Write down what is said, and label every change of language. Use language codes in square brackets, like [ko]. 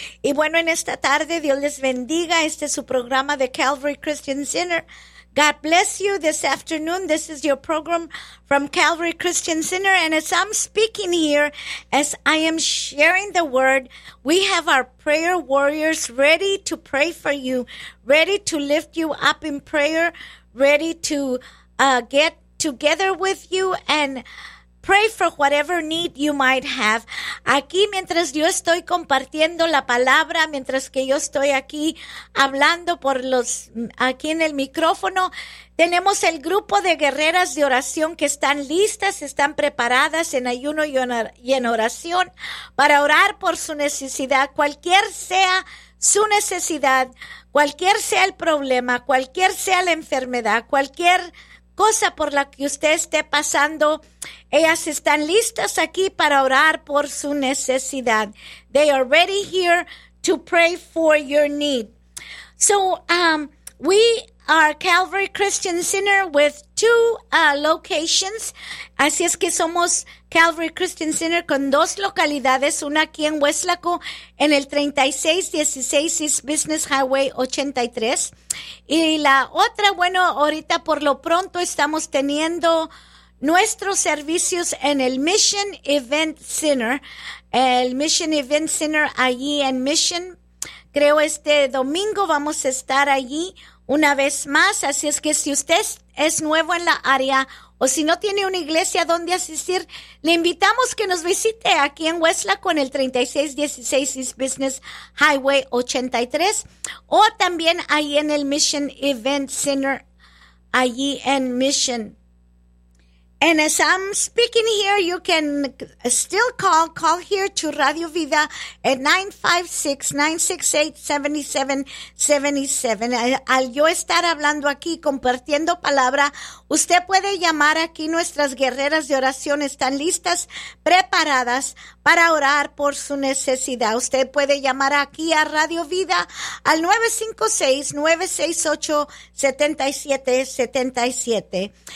[es] Y bueno, en esta tarde, Dios les bendiga. Este es su programa de Calvary Christian Center. [en] God bless you this afternoon. This is your program from Calvary Christian Center. And as I'm speaking here, as I am sharing the word, we have our prayer warriors ready to pray for you, ready to lift you up in prayer, ready to get together with you and pray for whatever need you might have. [es] Aquí mientras yo estoy compartiendo la palabra, mientras que yo estoy aquí hablando por los aquí en el micrófono, tenemos el grupo de guerreras de oración que están listas, están preparadas en ayuno y en oración para orar por su necesidad, cualquier sea su necesidad, cualquier sea el problema, cualquier sea la enfermedad, cualquier cosa por la que usted esté pasando, ellas están listas aquí para orar por su necesidad. [en] They are ready here to pray for your need. So, we are Calvary Christian Center with two locations. [es] Así es que somos Calvary Christian Center con dos localidades, una aquí en Weslaco, en el 3616 East Business Highway 83. Y la otra, bueno, ahorita por lo pronto estamos teniendo nuestros servicios en el Mission Event Center. El Mission Event Center allí en Mission. Creo este domingo vamos a estar allí una vez más. Así es que si usted es nuevo en la área o si no tiene una iglesia donde asistir, le invitamos que nos visite aquí en Weslaco en el 3616 East Business Highway 83 o también ahí en el Mission Event Center, allí en Mission. [en] And as I'm speaking here, you can still call here to Radio Vida at 956-968-7777. [es] Al yo estar hablando aquí, compartiendo palabra, usted puede llamar aquí. Nuestras guerreras de oración están listas, preparadas para orar por su necesidad. Usted puede llamar aquí a Radio Vida al 956-968-7777.